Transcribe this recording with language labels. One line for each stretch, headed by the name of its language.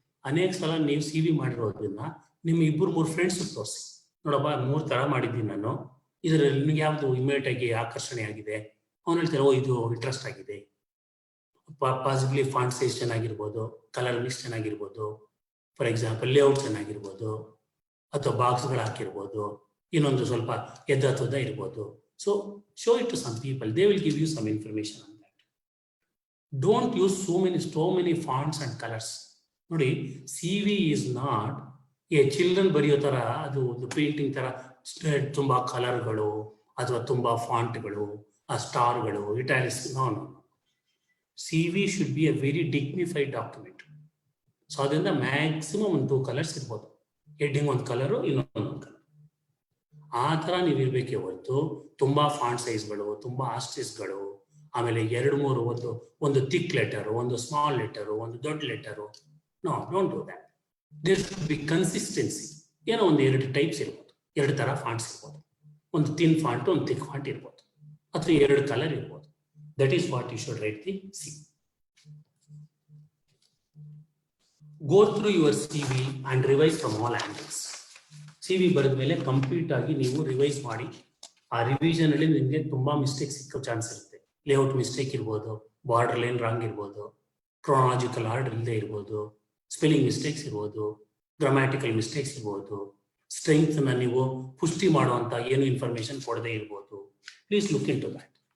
Kannada: ಅನೇಕ ಸಲ ನೀವು CV ಮಾಡಿರೋದನ್ನ ನಿಮ್ಮ 2-3 ಫ್ರೆಂಡ್ಸ್ ತೋರಿಸಿ, ನೋಡಪ್ಪ 3 ಥರ ಮಾಡಿದ್ದೀನಿ ನಾನು, ಇದರಲ್ಲಿ ನಿಮ್ಗೆ ಯಾವುದು ಇಮಿಡಿಯೇಟ್ ಆಗಿ ಆಕರ್ಷಣೆ ಆಗಿದೆ. ಅವ್ನು ಹೇಳ್ತಾರೆ, ಓ ಇದು ಇಂಟ್ರೆಸ್ಟ್ ಆಗಿದೆ. Possibly font size ಚೆನ್ನಾಗಿರ್ಬೋದು, colour mix ಚೆನ್ನಾಗಿರ್ಬೋದು, for example layout ಚೆನ್ನಾಗಿರ್ಬೋದು, ಅಥವಾ ಬಾಕ್ಸ್ಗಳು ಹಾಕಿರ್ಬೋದು, ಇನ್ನೊಂದು ಸ್ವಲ್ಪ ಎದ್ದತ್ತದ ಇರ್ಬೋದು.
English: So show it to some people, they will give you some information on that. Don't use so many fonts and colors.
Kannada: ನೋಡಿ,
English: CV is not a children
Kannada: ಬರೆಯೋ ತರ, ಅದು ಒಂದು painting ತರ ತುಂಬಾ ಕಲರ್ಗಳು ಅಥವಾ ತುಂಬಾ ಫಾಂಟ್ಗಳು, ಆ ಸ್ಟಾರ್ಗಳು, italics.
English: No. CV should be a very dignified document.
Kannada: So ಅದರಿಂದ ಮ್ಯಾಕ್ಸಿಮಮ್ ಒಂದು 2 ಕಲರ್ಸ್ ಇರ್ಬೋದು, ಹೆಡ್ಡಿಂಗ್ ಒಂದು ಕಲರು, ಇನ್ನೊಂದು ಕಲರ್. ಆ ಥರ ನೀವು ಇರಬೇಕೇ ಹೊರತು ತುಂಬಾ ಫಾಂಟ್ ಸೈಜ್ಗಳು, ತುಂಬಾ ಆಸ್ಟ್ರಿಸ್ಗಳು, ಆಮೇಲೆ 2-3 ಒಂದು ಥಿಕ್ ಲೆಟರು, ಒಂದು ಸ್ಮಾಲ್ ಲೆಟರು, ಒಂದು ದೊಡ್ಡ letter.
English: No, don't do that. There should be consistency.
Kannada: ಏನೋ ಒಂದು 2 ಟೈಪ್ಸ್ ಇರ್ಬೋದು, 2 ಥರ ಫಾಂಟ್ಸ್ ಇರ್ಬೋದು, ಒಂದು ಥಿನ್ ಫಾಂಟ್, ಒಂದು ಥಿಕ್ ಫಾಂಟ್ ಇರ್ಬೋದು, ಅಥವಾ 2 ಕಲರ್ ಇರ್ಬೋದು.
English: That is what you should write the CV. Go through your CV and revise from all angles.
Kannada: CV ಬರೆದ ಮೇಲೆ ಕಂಪ್ಲೀಟ್ ಆಗಿ ನೀವು ರಿವೈಸ್ ಮಾಡಿ. ಆ ರಿವಿಷನ್ ಅಲ್ಲಿ ನಿಮಗೆ ತುಂಬಾ ಮಿಸ್ಟೇಕ್ ಸಿಕ್ಕೋ ಚಾನ್ಸ್ ಇರುತ್ತೆ. ಲೇಔಟ್ ಮಿಸ್ಟೇಕ್ ಇರ್ಬೋದು, ಬಾರ್ಡರ್ ಲೈನ್ ರಾಂಗ್ ಇರ್ಬೋದು, ಕ್ರೋನಾಲಜಿಕಲ್ ಆರ್ಡರ್ ಇಲ್ಲದೆ ಇರ್ಬೋದು, ಸ್ಪೆಲ್ಲಿಂಗ್ ಮಿಸ್ಟೇಕ್ಸ್ ಇರ್ಬೋದು, ಗ್ರಾಮ್ಯಾಟಿಕಲ್ ಮಿಸ್ಟೇಕ್ಸ್ ಇರ್ಬೋದು, ಸ್ಟ್ರೆಂತ್ ನ ನೀವು ಪುಷ್ಟಿ ಮಾಡುವಂತ ಏನು ಇನ್ಫಾರ್ಮೇಶನ್ ಕೊಡದೇ ಇರ್ಬೋದು.
English: Please look into that.